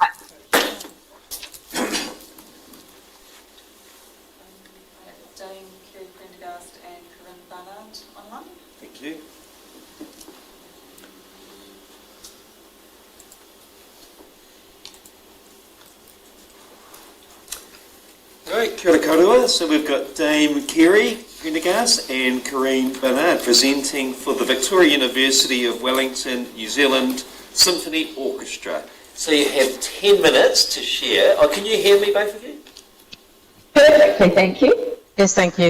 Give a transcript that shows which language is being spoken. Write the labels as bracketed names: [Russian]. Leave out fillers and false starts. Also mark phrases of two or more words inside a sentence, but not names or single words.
[English] Dame Kerry Prendergast and Corinne Barnard online. Thank you. Right, [Māori] kia ora koutou. [English] So we've got Dame Kerry Prendergast and Corinne Barnard presenting for the Victoria University of Wellington, New Zealand Symphony Orchestra. So you have 10 minutes to share. Oh, can you hear me, both of you? Perfectly, thank you. Yes, thank you.